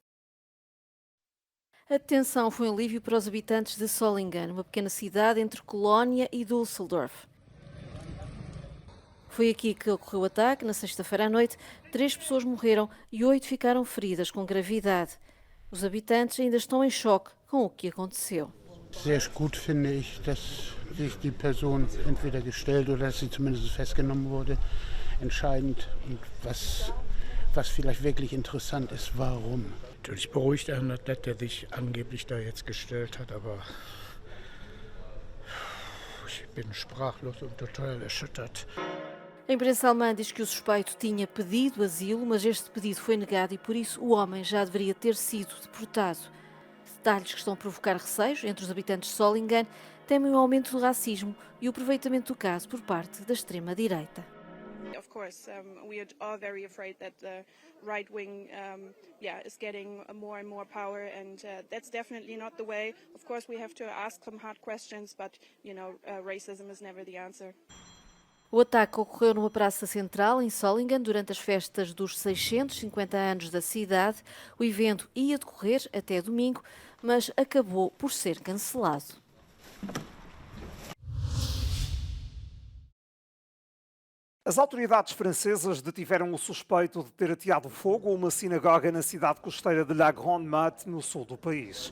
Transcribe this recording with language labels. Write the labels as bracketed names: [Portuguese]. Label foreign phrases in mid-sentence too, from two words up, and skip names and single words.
[Portuguese] A detenção foi um alívio para os habitantes de Solingen, uma pequena cidade entre Colónia e Düsseldorf. Foi aqui que ocorreu o ataque. Na sexta-feira à noite, 3 pessoas morreram e 8 ficaram feridas com gravidade. Os habitantes ainda estão em choque com o que aconteceu. [German] Sehr gut finde ich, dass sich die Person entweder gestellt oder dass sie zumindest festgenommen wurde. Entscheidend und was vielleicht wirklich interessant ist, warum. Natürlich beruhigt einen, dass der sich angeblich da jetzt gestellt hat, aber ich bin sprachlos und total erschüttert. [Portuguese] A imprensa alemã diz que o suspeito tinha pedido asilo, mas este pedido foi negado e por isso o homem já deveria ter sido deportado. Detalhes que estão a provocar receios entre os habitantes de Solingen temem o aumento do racismo e o aproveitamento do caso por parte da extrema-direita. [English] Of course, we are all very afraid that the right wing, is getting more and more power, and that's definitely not the way. Of course, we have to ask some hard questions, but racism is never the answer. [Portuguese] O ataque ocorreu numa praça central em Solingen durante as festas dos 650 anos da cidade. O evento ia decorrer até domingo, mas acabou por ser cancelado. As autoridades francesas detiveram o suspeito de ter ateado fogo a uma sinagoga na cidade costeira de La Grande Motte, no sul do país.